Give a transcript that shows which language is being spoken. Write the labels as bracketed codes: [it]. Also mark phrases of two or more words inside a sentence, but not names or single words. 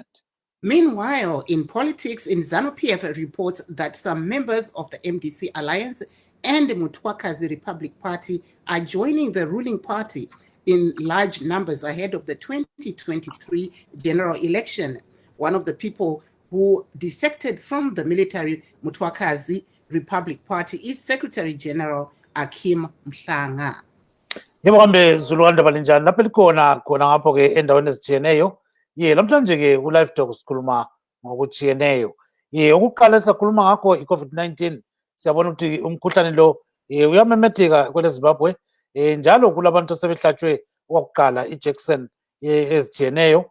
[en] Meanwhile, in politics, Zanu PF reports that some members of the MDC Alliance and the Mthwakazi Republic Party are joining the ruling party in large numbers ahead of the 2023 general election. One of the people who defected from the military Mthwakazi Republic Party is Secretary General Akim Mhlanga. [nd] Yebo kambe Zuluwanda balinjani lapha likhona ngapho ke endaweni ezitshiyeneyo. Namhlanje ke ku Live Talk sikhuluma ngokutshiyeneyo. Ukuqala sikhuluma ngakho i-COVID-19 siyabona ukuthi umkhuhlane lo uyamemetheka kwele Zimbabwe njalo kulabantu asebehlatshwe okokuqala iJackson ezitshiyeneyo.